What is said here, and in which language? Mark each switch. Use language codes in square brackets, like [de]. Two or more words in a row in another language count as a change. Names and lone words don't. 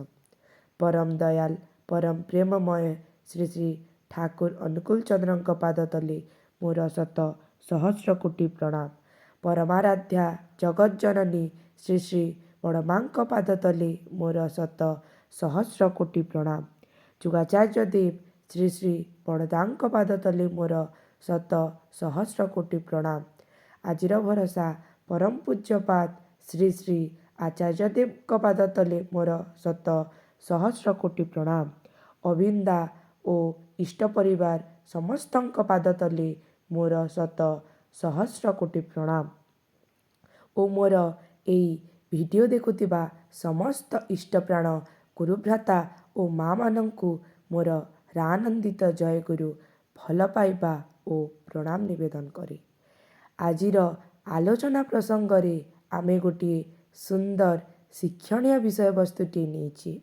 [or] ପରମ ଦୟାଳ ପରମ ପ୍ରେମମୟ ଶ୍ରୀ ଶ୍ରୀ ଠାକୁର ଅନୁକୂଳ ଚନ୍ଦ୍ରଙ୍କ ପାଦ ତଳେ ମୋର ଶତ ସହସ୍ର କୋଟି ପ୍ରଣାମ। ପରମାରାଧ୍ୟା ଜଗଜ୍ଜନନୀ ଶ୍ରୀ ଶ୍ରୀ ବଡ଼ମାଙ୍କ ପାଦ ତଳେ ମୋର ଶତ ସହସ୍ର କୋଟି ପ୍ରଣାମ। ଯୁଗାଚାର୍ଯ୍ୟ ଦେବ ଶ୍ରୀ ଶ୍ରୀ ବଡ଼ଦାଙ୍କ ପାଦ ତଳେ ମୋର ଶତ ସହସ୍ର କୋଟି ପ୍ରଣାମ। ଆଜିର ଭରସା ପରମ ପୂଜ୍ୟପାଦ ଶ୍ରୀ ଶ୍ରୀ ଆଚାର୍ଯ୍ୟ ଦେବ ପାଦ ତଳେ ମୋର ଶତ ସହସ୍ର କୋଟି ପ୍ରଣାମ। ଅବିନ୍ଦା ଓ ଇଷ୍ଟ ପରିବାର ସମସ୍ତଙ୍କ ପାଦ ତଳେ ମୋର ଶତ ସହସ୍ର କୋଟି ପ୍ରଣାମ। ଓ ମୋର ଏହି ଭିଡିଓ ଦେଖୁଥିବା ସମସ୍ତ ଇଷ୍ଟ ପ୍ରାଣ ଗୁରୁଭ୍ରାତା ଓ ମାଆ ମାନଙ୍କୁ ମୋର ରାନନ୍ଦିତ ଜୟ ଗୁରୁ ଭଲ ପାଇବା ଓ ପ୍ରଣାମ ନିବେଦନ କରେ। ଆଜିର ଆଲୋଚନା ପ୍ରସଙ୍ଗରେ ଆମେ ଗୋଟେ ସୁନ୍ଦର ଶିକ୍ଷଣୀୟ ବିଷୟ ବସ୍ତୁଟି ନେଇଛି।